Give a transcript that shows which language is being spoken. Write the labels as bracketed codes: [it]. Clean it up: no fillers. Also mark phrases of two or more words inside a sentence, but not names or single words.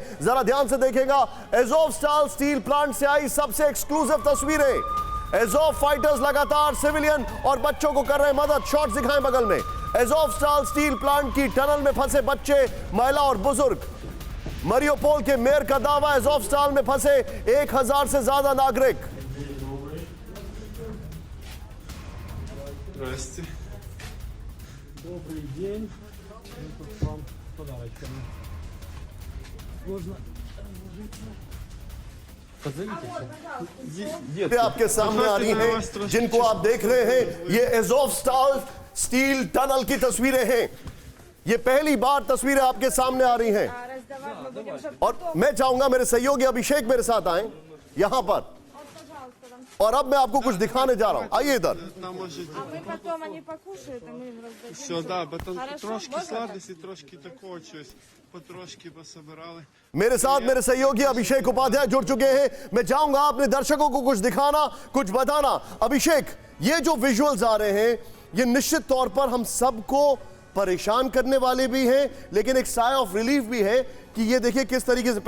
[hi] जरा ध्यान से देखेगा, एज़ोवस्टाल [en] steel plant [hi] से आई सबसे एक्सक्लूसिव तस्वीरें। एज़ोव फाइटर्स लगातार सिविलियन और बच्चों को कर रहे मदद। शॉट्स दिखाएं बगल में। एज़ोवस्टाल [en] steel plant [hi] की टनल में फंसे बच्चे, महिला और बुजुर्ग। मरियोपोल के मेयर का दावा, एज़ोवस्टाल में फंसे 1000 से ज्यादा नागरिक। [ru] Добрый день. Мы тут к вам с подарочками. Можно [hi] ये आपके सामने आ रही हैं, जिनको आप देख रहे हैं, ये एज़ोवस्टाल [en] steel tunnel [hi] की तस्वीरें हैं। ये पहली बार तस्वीरें आपके सामने आ रही हैं, और मैं चाहूंगा मेरे सहयोगी अभिषेक मेरे साथ आए यहां पर, और अब मैं आपको कुछ दिखाने जा रहा हूं। आइए इधर। [uk] Все, да, трошки сладості, трошки такого щось, потрошки пособирали. [hi] मेरे साथ मेरे सहयोगी अभिषेक उपाध्याय जुड़ चुके हैं। मैं चाहूंगा अपने दर्शकों को कुछ दिखाना, कुछ बताना। अभिषेक, ये जो विजुअल्स आ रहे हैं, ये निश्चित तौर पर हम सबको परेशान करने वाले भी हैं, लेकिन एक [en] sigh of relief [hi] भी है कि ये देखिए किस तरीके से।